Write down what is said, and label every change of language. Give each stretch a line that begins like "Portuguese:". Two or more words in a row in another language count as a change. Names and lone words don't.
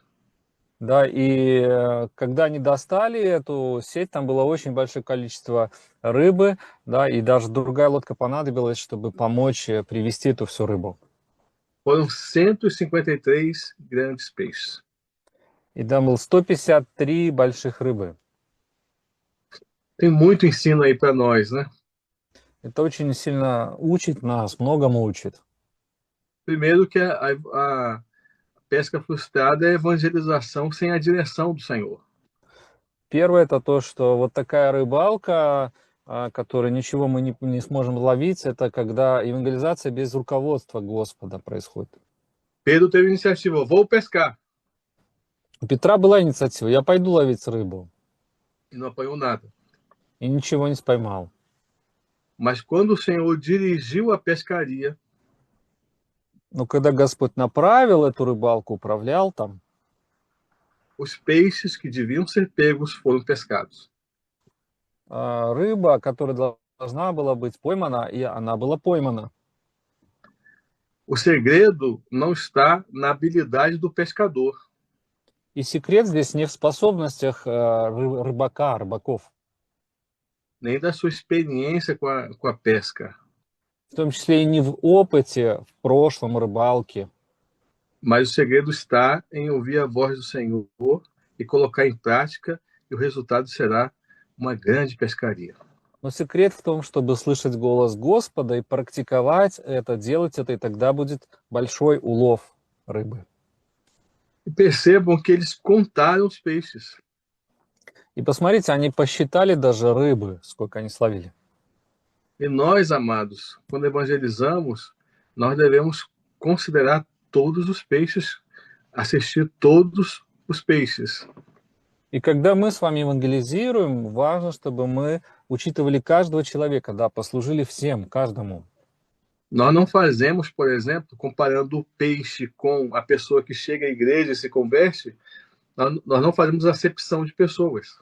Russian: Да, и когда они достали эту сеть, там было очень большое количество рыбы, да, и даже другая лодка понадобилась, чтобы помочь привести эту всю рыбу.
Portuguese: Foram 153 grandes peixes.
Russian: И там было 153 больших рыбы.
Portuguese: Tem muito ensino aí para nós, né?
Russian: Это очень сильно учит нас, многому учит.
Portuguese: Primeiro que a pesca frustrada é a evangelização sem a direção do Senhor.
Russian: Первое — это то, что вот такая рыбалка, которой ничего мы не сможем ловить, это когда евангелизация без руководства Господа происходит.
Portuguese: Pedro teve a iniciativa: vou pescar,
Russian: У Петра была инициатива: я пойду ловить рыбу,
Portuguese: e não apanhou nada.
Russian: и ничего не поймал.
Portuguese: Mas quando o Senhor dirigiu a pescaria,
Russian: Но когда Господь направил эту рыбалку, управлял там,
Portuguese: os peixes que deviam ser pegos foram pescados.
Russian: рыба, которая должна была быть поймана, и она была поймана.
Portuguese: O segredo não está na habilidade do pescador,
Russian: И секрет здесь не в способностях рыбаков,
Portuguese: nem da sua experiência com a pesca,
Russian: в том числе и не в опыте в прошлом рыбалки.
Portuguese: mas o segredo está em ouvir a voz do Senhor e colocar em prática, e o resultado será uma grande pescaria.
Russian: Но секрет в том, чтобы слышать голос Господа и практиковать это, делать это, и тогда будет большой улов рыбы.
Portuguese: E percebam que eles contaram os peixes.
Russian: И посмотрите, они посчитали даже рыбы, сколько они словили.
Portuguese: E nós, amados, quando evangelizamos, nós devemos considerar todos os peixes, assistir todos os peixes.
Russian: И когда мы с вами евангелизируем, важно, чтобы мы учитывали каждого человека, да, послужили всем, каждому.
Portuguese: Nós não fazemos, por exemplo, comparando o peixe com a pessoa que chega à igreja e se converte, nós não fazemos acepção de pessoas.